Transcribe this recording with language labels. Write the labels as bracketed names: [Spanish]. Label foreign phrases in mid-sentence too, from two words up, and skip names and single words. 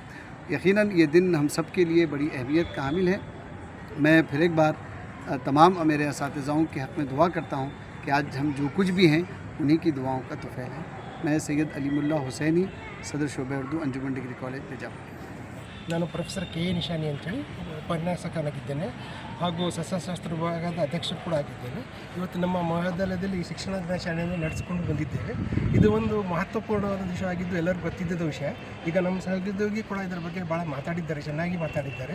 [Urdu] یقیناً یہ دن ہم سب کے لیے بڑی اہمیت کا حامل ہے. میں پھر ایک بار تمام میرے اساتذہ کے حق میں دعا کرتا ہوں کہ آج ہم جو کچھ بھی ہیں انہیں کی دعاؤں کا طفیل ہے. میں سید علیم اللہ حسینی، صدر شعبۂ اردو، انجمن ڈگری کالج بیجاپور. [Kannada] ನಾನು ಪ್ರೊಫೆಸರ್ ಕೆ ಎ ನಿಶಾನಿ ಅಂತೇಳಿ ಉಪನ್ಯಾಸಕನಾಗಿದ್ದೇನೆ ಹಾಗೂ ಸಸ್ಯಶಾಸ್ತ್ರ ವಿಭಾಗದ ಅಧ್ಯಕ್ಷರು ಕೂಡ ಆಗಿದ್ದೇನೆ. ಇವತ್ತು ನಮ್ಮ ಮಹಾವಿದ್ಯಾಲಯದಲ್ಲಿ ಈ ಶಿಕ್ಷಣ ದಿನಾಚರಣೆಯನ್ನು ನಡೆಸಿಕೊಂಡು ಬಂದಿದ್ದೇವೆ. ಇದು ಒಂದು ಮಹತ್ವಪೂರ್ಣವಾದ ವಿಷಯ ಆಗಿದ್ದು ಎಲ್ಲರಿಗೂ ಗೊತ್ತಿದ್ದ ವಿಷಯ. ಈಗ ನಮ್ಮ ಸಹೋದ್ಯೋಗಿ ಕೂಡ ಇದರ ಬಗ್ಗೆ ಭಾಳ ಮಾತಾಡಿದ್ದಾರೆ, ಚೆನ್ನಾಗಿ ಮಾತಾಡಿದ್ದಾರೆ.